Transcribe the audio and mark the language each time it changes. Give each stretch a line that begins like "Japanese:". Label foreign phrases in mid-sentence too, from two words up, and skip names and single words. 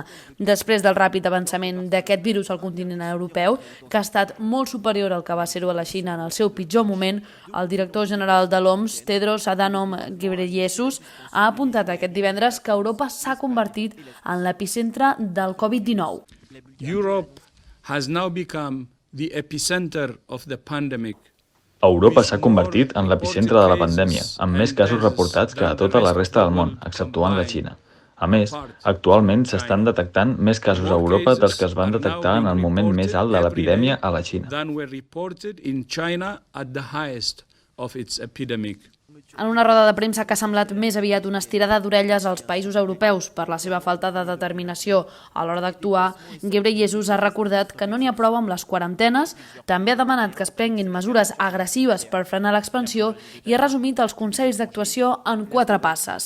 Catalan: Després del ràpid avançament d'aquest virus al continent europeu, que ha estat molt superior al que va ser-ho a la Xina en el seu pitjor moment, el director general de l'OMS, Tedros Adhanom Ghebreyesus, ha apuntat aquest divendres que Europa s'ha convertit en l'epicentre del Covid-19.
English: Europe has now become the epicenter of the pandemic.
Catalan: Europa s'ha convertit en l'epicentre de la pandèmia, amb més casos reportats que a tota la resta del món, exceptuant la Xina. A més, actualment s'estan detectant més casos a Europa dels que es van detectar en el moment més alt de l'epidèmia a la Xina. En una roda de premsa que ha semblat més aviat una estirada d'orelles als països europeus per la seva falta de determinació a l'hora d'actuar, Ghebreyesus ha recordat que no n'hi ha prou amb les quarantenes, també ha demanat que es prenguin mesures agressives per frenar l'expansió i ha resumit els consells d'actuació en 4 passes.